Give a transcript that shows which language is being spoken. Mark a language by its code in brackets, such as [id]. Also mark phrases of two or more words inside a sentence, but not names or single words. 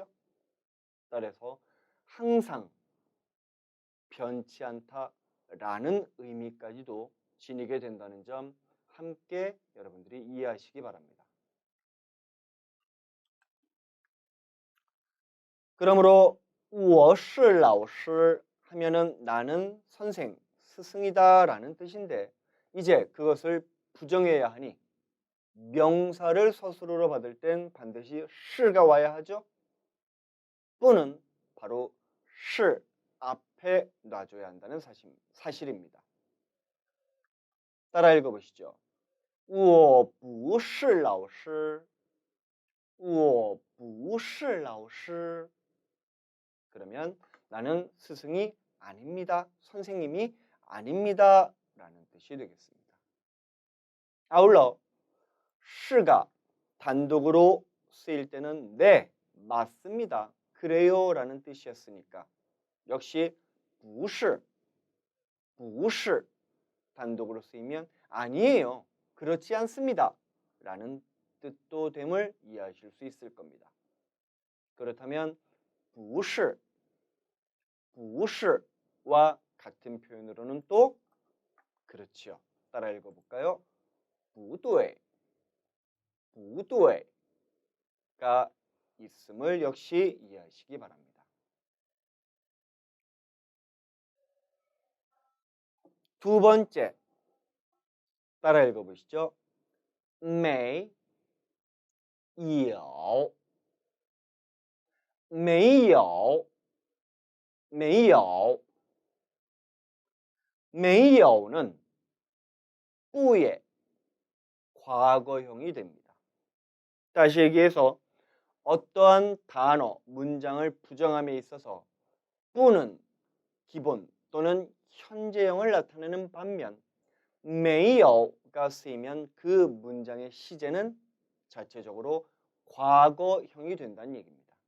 [ko] 따라서 항상 변치 않다라는 의미까지도 지니게 된다는 점 함께 여러분들이 이해하시기 바랍니다. 그러므로 [zh] 我是老师 [ko] 하면은 나는 선생, 스승이다라는 뜻인데 이제 그것을 부정해야 하니 명사를 서술어로 받을 땐 반드시 시가 와야 하죠. 또는 바로 시 앞에 놔줘야 한다는 사실입니다. 따라 읽어보시죠. [zh] 我不是老师,我不是老师. [ko] 그러면 나는 스승이 아닙니다. 선생님이 아닙니다. 라는 뜻이 되겠습니다. 아울러 시가 단독으로 쓰일 때는 네, 맞습니다. 그래요 라는 뜻이었으니까 역시 [zh] 不是不是 [ko] 단독으로 쓰이면 아니에요. 그렇지 않습니다. 라는 뜻도 됨을 이해하실 수 있을 겁니다. 그렇다면 [zh] 不是, 不是 [ko] 와 같은 표현으로는 또 그렇죠. 따라 읽어볼까요? [zh] 不对, 不对 [ko] 가 있음을 역시 이해하시기 바랍니다. 두 번째, 따라 읽어보시죠. [zh] 没有没有没有没有 [ko] 는 不의 과거형이 됩니다. 다시 얘기해서 어떠한 단어, 문장을 부정함에 있어서 不는 기본 또는 현재형을 나타내는 반면 没有가 쓰이면 그 문장의 시제는 자체적으로 과거형이 된다는 얘기입니다.